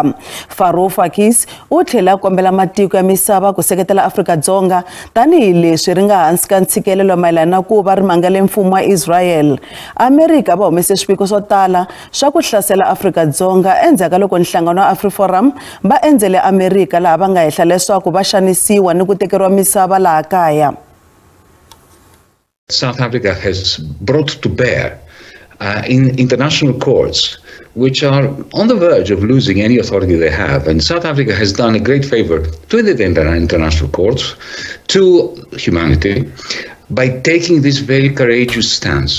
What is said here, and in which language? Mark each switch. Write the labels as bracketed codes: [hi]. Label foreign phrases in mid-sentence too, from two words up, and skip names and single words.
[ts] Varoufakis u tlhela kombela matiko ya misava ku seketela Afrika-Dzonga tanihi leswi ri nga hansi ka ntshikelelo mayelana na ku va ri mangale mfumo wa Israel. Amerika va humese swipiko swo tala swa ku hlasela Afrika-Dzonga endzhaku loko nhlangano wa AfriForum va endzele Amerika laha va nga hehla leswaku va xanisiwa ni ku tekeriwa misava laha kaya. [en] South Africa has brought to bear in international courts, which are on the verge of losing any authority they have. And South Africa has done a great favor to the international courts, to humanity, by taking this very courageous stance.